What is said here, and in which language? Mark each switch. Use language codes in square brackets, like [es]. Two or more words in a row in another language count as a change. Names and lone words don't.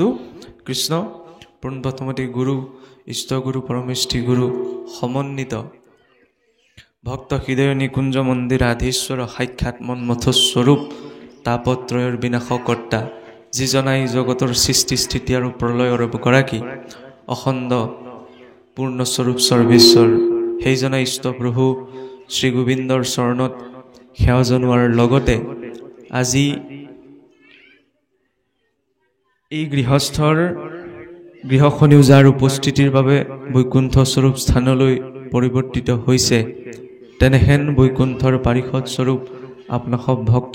[as] কৃষ্ণ পূৰ্ণপ্ৰথমতে গুৰু ইষ্ট গুৰু পৰমেষ্ঠী গুৰু সমন্বিত ভক্ত হৃদয় নিকুঞ্জ মন্দিৰ আধীশ্বৰ সাক্ষাৎ মন্মথ স্বৰূপ তাপত্ৰয়ৰ বিনাশকৰ্তা যিজনাই জগতৰ সৃষ্টি স্থিতি আৰু প্ৰলয়ৰ গৰাকী অখণ্ড পূৰ্ণস্বৰূপ সৰ্বেশ্বৰ হেজনা ইষ্ট প্ৰভু শ্ৰী গোবিন্দৰ চৰণত সেৱা জনাৰ লগতে আজি এই গৃহস্থৰ গৃহখনিও যাৰ উপস্থিতিৰ বাবে বৈকুণ্ঠ স্বৰূপ স্থানলৈ পৰিৱৰ্তিত হৈছে তেনেহেন বৈকুণ্ঠৰ পাৰিষদ স্বৰূপ আপোনাক ভক্ত